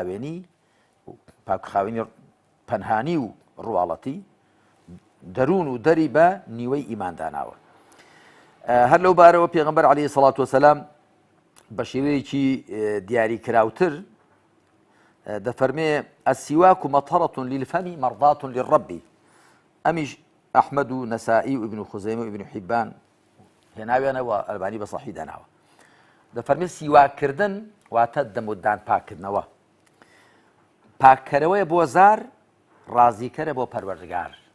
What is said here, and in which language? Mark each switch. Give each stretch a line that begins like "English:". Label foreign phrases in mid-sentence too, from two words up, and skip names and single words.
Central Kurdish: خاوێنی پەنهانی و ڕواڵەتی دەروون و دەری بە نیوەی ئیمان داناوە هەر لەو بارەوە پێغەمبەر
Arabic: عەلەیهی سەڵات وسەلام
Central Kurdish: بە شێوەیەکی دیاری کراوتر دەفەرمێ
Arabic: السواك مطهرة للفم مرضاة للرب
Central Kurdish: ئەمیش ئەحمەد و نەسائی و ئیبن خوزەیمە و ئیبن حیبان هێناویانەوە ئەلبانی بە سەحیح داناوە دەفەرمێ سیواکردن واتە دەمودان پاککردنەوە پاککەرەوەیە بۆ زار ڕازیکەرە بۆ پەروەردگار